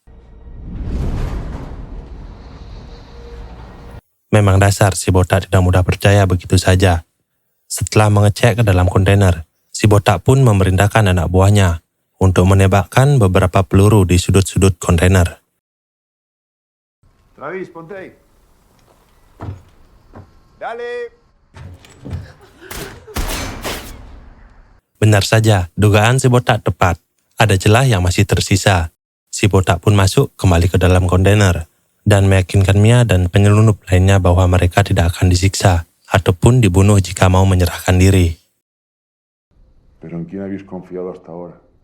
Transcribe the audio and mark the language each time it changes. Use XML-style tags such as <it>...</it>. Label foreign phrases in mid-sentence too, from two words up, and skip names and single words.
<id>Memang dasar si botak tidak mudah percaya begitu saja. Setelah mengecek ke dalam kontainer, si botak pun memerintahkan anak buahnya untuk menembakkan beberapa peluru di sudut-sudut kontainer.</id> <es>Travis, ponte ahí. Dale.</es> <id>Benar saja, dugaan si botak tepat. Ada celah yang masih tersisa. Si botak pun masuk kembali ke dalam kontainer dan meyakinkan Mia dan penyelundup lainnya bahwa mereka tidak akan disiksa ataupun dibunuh jika mau menyerahkan diri.</id> <es>¿Pero en quién habéis confiado hasta ahora?</es>